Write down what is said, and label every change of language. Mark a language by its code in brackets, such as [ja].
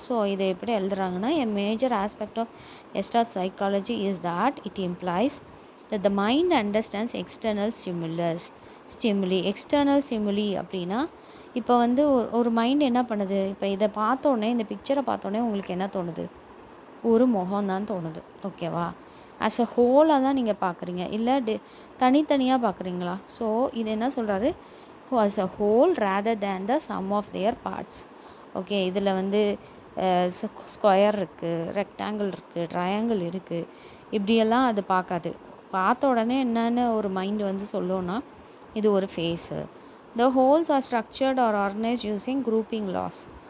[en] so [ta] இதை எப்படி எழுதுறாங்கன்னா [en] A major aspect of gestalt psychology is that it implies that the mind understands external stimuli. [ta] External stimuli அப்படின்னா இப்போ வந்து ஒரு மைண்ட் என்ன பண்ணுது, இப்போ இதை பார்த்தோன்னே, இந்த பிக்சரை பார்த்தோன்னே உங்களுக்கு என்ன தோணுது, ஒரு முகம் தான் தோணுது. ஓகேவா? ஆஸ் அ ஹோலாக தான் நீங்கள் பார்க்குறீங்க, இல்லை தனித்தனியாக பார்க்குறீங்களா? [en] so [ta] இது என்ன சொல்கிறாரு, [en] as a whole rather than the sum of their parts. [ta] Okay, இதில் வந்து ஸ்கொயர் இருக்குது, ரெக்டாங்கிள் இருக்குது, ட்ரையாங்கிள் இருக்குது, இப்படியெல்லாம் அது பார்க்காது. பார்த்த உடனே என்னென்னு ஒரு மைண்டு வந்து சொல்லோன்னா இது ஒரு ஃபேஸு. [en] The wholes are structured or organised using grouping laws.